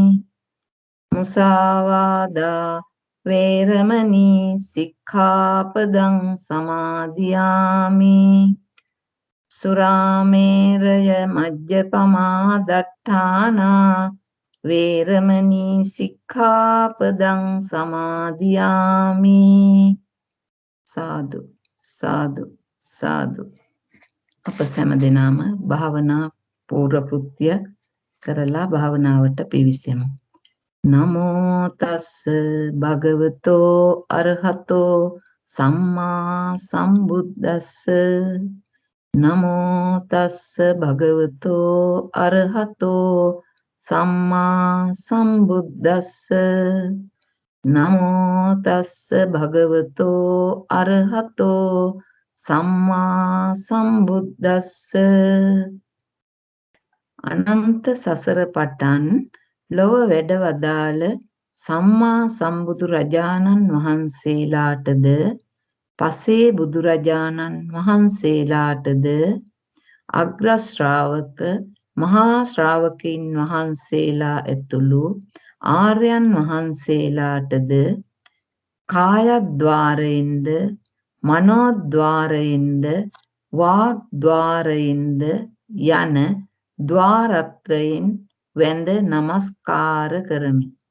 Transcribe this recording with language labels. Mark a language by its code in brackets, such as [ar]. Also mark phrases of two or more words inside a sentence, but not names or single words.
[pi] මුසාවාදා වේරමණී සික්ඛාපදං සමාදියාමි සුරාමේරය මජ්ජපමා දට්ඨානා වේරමණී සික්ඛාපදං සමාදියාමි සාදු සාදු සාදු [si] අප සෑම දිනම භාවනා පූර්ව කෘත්‍ය කරලා භාවනාවට පිවිසෙමු [pi] නමෝ තස්ස භගවතෝ අරහතෝ සම්මා සම්බුද්දස්ස නමෝ තස්ස භගවතෝ අරහතෝ සම්මා සම්බුද්දස්ස නමෝ තස්ස භගවතෝ අරහතෝ සම්මා සම්බුද්දස්ස [si] අනන්ත සසර පටන් ලොව වැඩ වදාළ සම්මා සම්බුදු රජාණන් වහන්සේලාටද පසේ බුදුරජාණන් වහන්සේලාටද අග්‍ර ශ්‍රාවක මහා ශ්‍රාවකයන් වහන්සේලා ඇතුළු ආර්යයන් වහන්සේලාටද කායද්්වාරයෙන්ද මනෝද්්වාරයෙන්ද වාග්ද්්වාරයෙන්ද යන ද්වාරත්‍රයෙන් වැඳ නමස්කාර කරමි.